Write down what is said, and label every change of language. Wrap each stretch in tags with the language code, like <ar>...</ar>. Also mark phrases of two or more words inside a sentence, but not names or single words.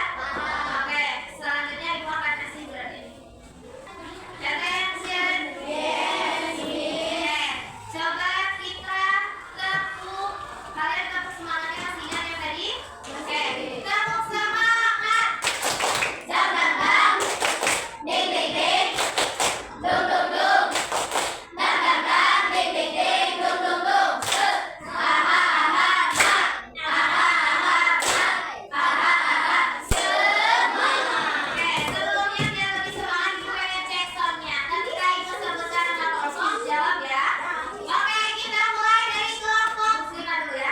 <id>Oke, selanjutnya ibu akan kasih berat ini. Attention. Coba kita tepuk. Kalian tepuk semangatnya, masih ingat yang tadi? Oke, tepuk semangat. Jam terbang. Ding ding ding. Dung dung dung. Jam terbang. Ding ding ding. Dung dung dung. Ha ha ha ha. Ha ha ha ha. Ha ha ha. Semua. Oke, sebelumnya biar lebih semangat ibu pengen cek soundnya. Ketika ibu sebutkan nama kosong, jawab ya. Oke, kita mulai dari kelompok 5 dulu ya.</id>